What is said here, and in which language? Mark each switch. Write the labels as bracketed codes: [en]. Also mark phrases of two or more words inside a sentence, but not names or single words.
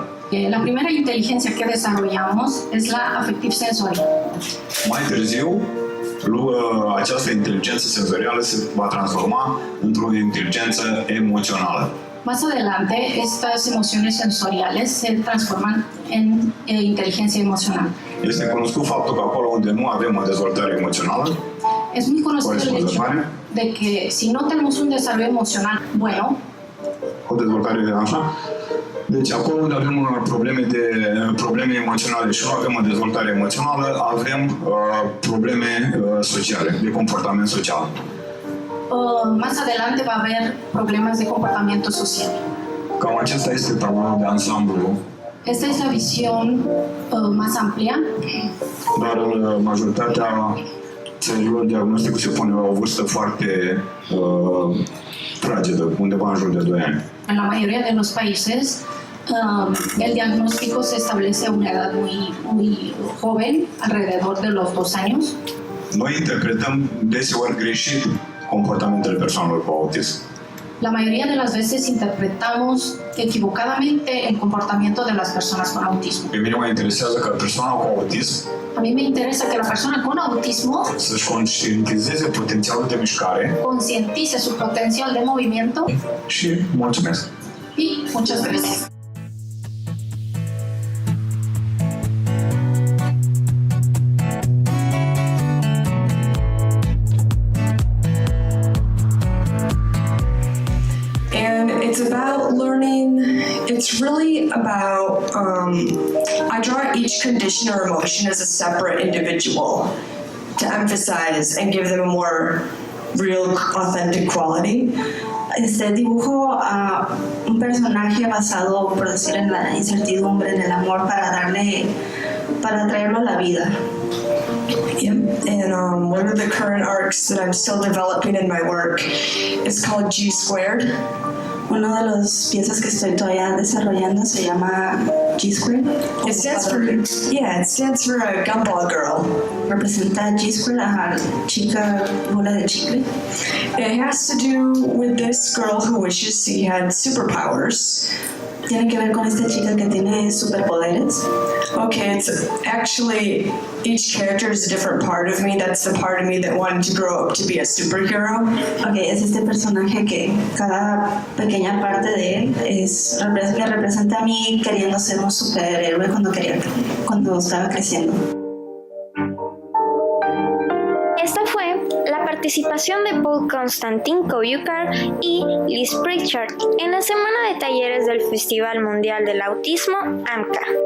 [es] La primera inteligencia que desarrollamos es la afectiv-sensorial. [ro] Mai târziu, această inteligență senzorială se va transforma într-o inteligență emoțională. [es] Más adelante, estas emociones sensoriales se transforman en inteligencia emocional. [ro] Este cunoscut faptul că acolo unde nu avem o dezvoltare emoțională, [es] es muy conocido el hecho de que si no tenemos un desarrollo emocional bueno, [ro] o dezvoltare așa, deci acolo unde avem probleme emoționale și nu avem o dezvoltare emoțională, avem probleme sociale, de comportament social. [es] Más adelante va a haber problemas de comportamiento social. [ro] Cam acesta este programul de ansamblu. [es] Esta es la visión más amplia. [ro] Dar în majoritatea țărilor diagnosticul se pune la o vârstă foarte fragedă, undeva în jur de 2 ani. [es] En la mayoría de los países el diagnóstico se establece a una edad muy joven, alrededor de los 2 años. [ro] Noi interpretăm deseori greșit comportamentele persoanelor cu autism. [es] La mayoría de las veces interpretamos equivocadamente el comportamiento de las personas con autismo. [ro] Pe mine mă interesează ca persoana cu autism [es] A mí me interesa que la persona con autismo [ro] să-și conștientizeze potențialul de mișcare [es] concientice su potencial de movimiento. [ro] și mulțumesc. [es] Y muchas gracias. [en] And it's about learning, it's really about, I draw each condition or emotion as a separate individual to emphasize and give them a more real, authentic quality. [es] Dibujo a un personaje basado, por decir, en la incertidumbre, en el amor, para traerlo a la vida. [en] Yep. And one of the current arcs that I'm still developing in my work is called G Squared. [es] Una de las piezas que estoy todavía desarrollando se llama G Squared. [en] It stands for a gumball girl. [es] Representa G Squared a chica bola de chicle. [en] It has to do with this girl who wishes she had superpowers. [es] Tiene que ver con esta chica que tiene superpoderes. [en] Okay, it's actually each character is a different part of me. That's the part of me that wanted to grow up to be a superhero. [es] Okay, es este personaje que cada pequeña parte de él me representa a mí queriendo ser un superhéroe cuando estaba creciendo. Esta fue la participación de Paul Constantin Koyukar y Liz Pritchard en la semana de talleres del Festival Mundial del Autismo, AMCA.